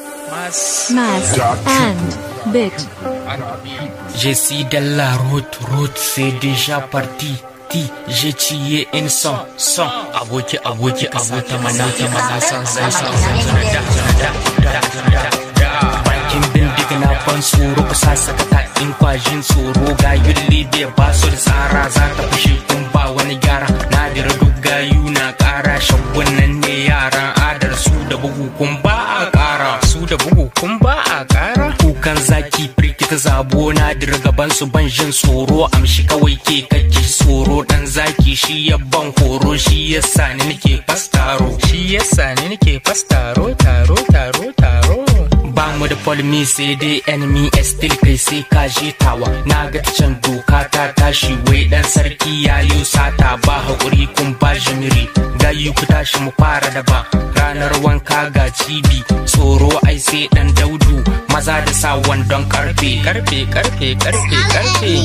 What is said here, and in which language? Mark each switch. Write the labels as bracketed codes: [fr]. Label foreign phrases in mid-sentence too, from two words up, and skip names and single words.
[en] Mas. Mas and Bit. [fr] Je suis dans la route, route, c'est déjà parti. Ti, j'ai tué une son, son. [ha] Aboki, aboki, aboki, mana, mana, san, san, san, san, san, da, da, da, da, da, da. Bakin bindiga na ban tsoro, ku sa sakata in kwajin tsoro. Gayun Libya ba su da tsara, za ta fushe kun ba wani gyara. Na dira duk gayu na ƙara, shagun nan ne yaran adar su da bugu kun ba a ƙara. Su da bugu kun ba a ƙara. Kukan zaki firgita zabo na dira gaban su ban jin tsoro. Amshi kawai ke kake tsoro. Dan zaki shi ya ban horo, shi ya sa ni nake fastaro. Shi ya sa ni nake fastaro, taro, taro, taro. Ba mu da polmi sai dai enemy, still kai sai ka je tawa. Na ga ta can doka ta tashi, wai dan sarki ya yo sata. Ba haƙuri kun ba jimiri, gayu ku tashi mu fara da ba. Ranar wanka ga cibi, tsoro ai sai dan daudu. Maza da sa wandon karfe, karfe, karfe, karfe, karfe.